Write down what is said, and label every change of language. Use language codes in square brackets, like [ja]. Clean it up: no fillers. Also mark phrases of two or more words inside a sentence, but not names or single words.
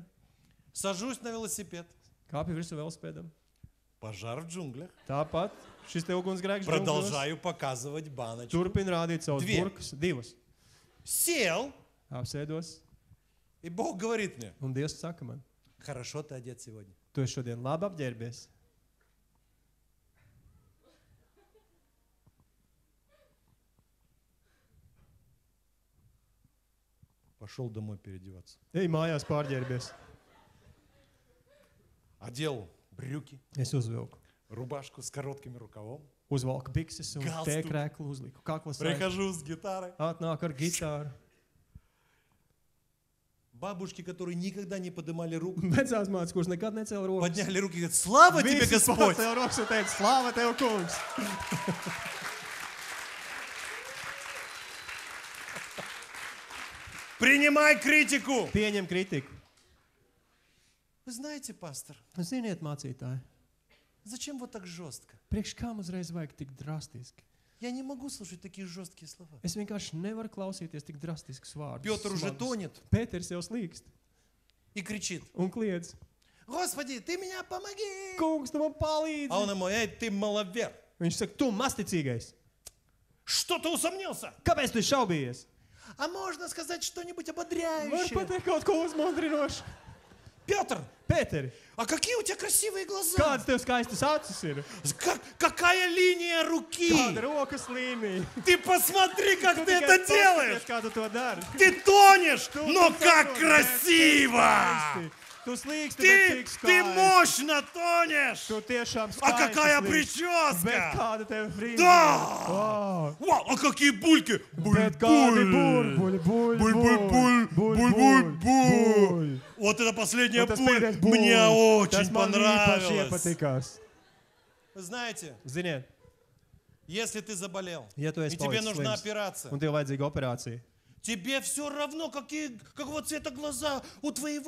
[ru] Сажусь на велосипед. [lv] kāpju virsū velosipēdam. [ru] Пожар в джунглях. [lv] Tāpat šis te ugunsgrēks džungļos [ru] Продолжаю показывать баночку. [lv] turpina rādīt savus Dvie. burkas. Divas. [ru] Сел, [lv] Apsēdos. [ru] и Бог говорит мне, [lv] Un Dievs saka man, [ru] хорошо ты одет сегодня. [lv] tu esi šodien labi apģērbies. [ru] Пошел домой переодеваться. [lv] Ej mājās pārģērbies. [ru] Одел брюки, [lv] Es uzvilku. [ru] рубашку с коротким рукавом. [lv] Uzvalku bikses un Galstu. tēkrēklu uzliku. Kaklas sēju. [ru] Прихожу с гитарой. [lv] Atnāk ar gitāru. [ru] Бабушки, которые никогда не поднимали руку, [lv] Vecās mātes, kuras nekad necēla rokas. [ru] подняли руки и говорят, слава тебе, [lv] Visas [ru] Господь! [lv] pacēla rokas un teica, slāva tev, kungs! [ru] Принимай критику! [lv] Pieņem kritiku. [ru] Вы знаете, пастор, [lv] Ziniet, mācītāji, [ru] зачем вот так жестко? [lv] priekš kam uzreiz vajag tik drastiski? [ru] Я не могу слушать такие жесткие слова. [lv] Es vienkārši nevaru klausīties tik drastiskus vārdus. [ru] Петр уже [lv] smagus. [ru] тонет [lv] Pēters jau slīkst [ru] и кричит, [lv] un kliedz. [ru] Господи, ты меня помоги! [lv] Kungs, tu man [ru] А [lv] palīdzi! [ru] он ему, эй, ты маловер! [lv] Viņš saka, tu masticīgais. [ru] Что ты усомнился? [lv] Kāpēc tu šaubījies? [ru] А можно сказать что-нибудь [lv] Var [ru] ободряющее? [lv] pateikt kaut ko uzmundrinošu. [ru] Петр, [lv] Pēteri, [ru] а какие у тебя красивые глаза? [lv] kādas tev skaistas acis ir? [ru] Какая линия руки? [lv] Kāda rokas līnija? [ru] Ты посмотри, как [lv] Tu [ru] ты [lv] tikai [ru] это делаешь! [lv] paskaties, kā tu to dari. [ru] Ты тонешь, [lv] Tu [ru] но [lv] tu [ru] как [lv] saproti, [ru] красиво! [lv] skaisti. Tu slīksti, bet [ru] Ты [lv] cik skaisti. [ru] мощно тонешь! [lv] Tu tiešām skaisti [ru] А какая [lv] slīksti. Bet [ru] прическа! [lv] kāda tev frīze? [ru] Да! [lv] Wow. [ru] Вау, а какие бульки! [lv] Bet kādi burbuļi, [ru] Буль-буль-буль! Вот это последняя буль мне очень понравилась. [lv] patikās. [ru] Вы знаете, [lv] Ziniet, [ru] если ты заболел, [lv] ja tu [ru] и [lv] esi [ru] тебе [lv] palicis [ru] нужна [lv] slims [ru] операция, [lv] un tev vajadzīga operācija, [ru] тебе все равно, какого цвета глаза у твоего